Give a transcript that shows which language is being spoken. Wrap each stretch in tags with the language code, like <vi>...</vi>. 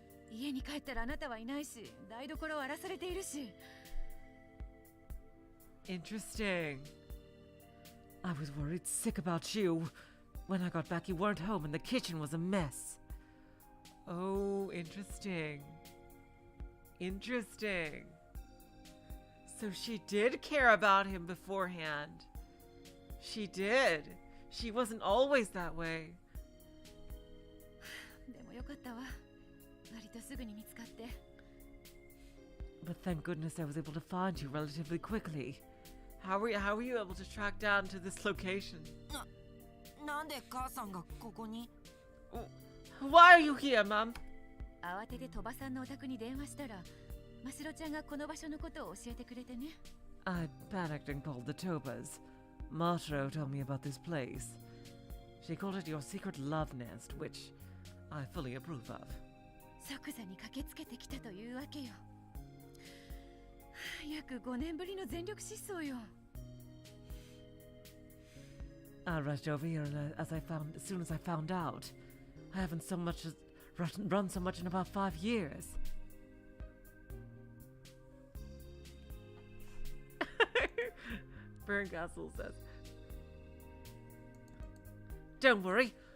<ja>家に帰ったらあなたはいないし、台所を荒らされているし。</ja> <en>Interesting. I was worried sick about you. When I got back, you weren't home and the kitchen was a mess. Oh, interesting. Interesting. So she did care about him beforehand. She did. She wasn't always that way.</en> <ja>でもよかったわ。割とすぐに見つかって。</ja> <en>But thank goodness I was able to find you relatively quickly. How were you able to track down to this location?</en> <ja>なんで母さんがここに？</ja> <en>Why are you here, Mom?</en> <ja>慌てて鳥羽さんのお宅に電話したら、ましろちゃんがこの場所のことを教えてくれてね。</ja> <en>I panicked and called the Tobas. Mashiro told me about this place. She called it your secret love nest, which I fully approve of.</en> <ja>即座に駆けつけてきたというわけよ。約5年ぶりの全力疾走よ。</ja> <en>I rushed over here and as soon as I found out. I haven't so much as run so much in about 5 years. Burncastle says, "Don't worry.</en>